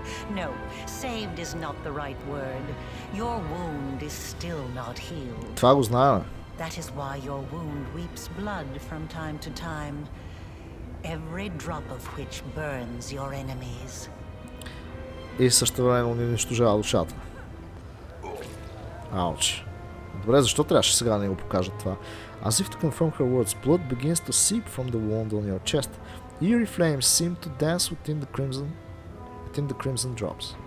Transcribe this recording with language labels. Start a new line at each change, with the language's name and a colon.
English: No, saved is not the right word. Your wound is still not healed.
Bulgarian: Това го знае.
English: That is why your wound weeps blood from time to time, every drop of which burns your enemies.
Bulgarian: И същевременно ни унищожава душата. Ауч. Добре, защо трябваше сега да ни го покажат това?
English: As if to confirm her words, blood begins to seep from the wound on your chest. Eerie flames seem to dance within the crimson drops.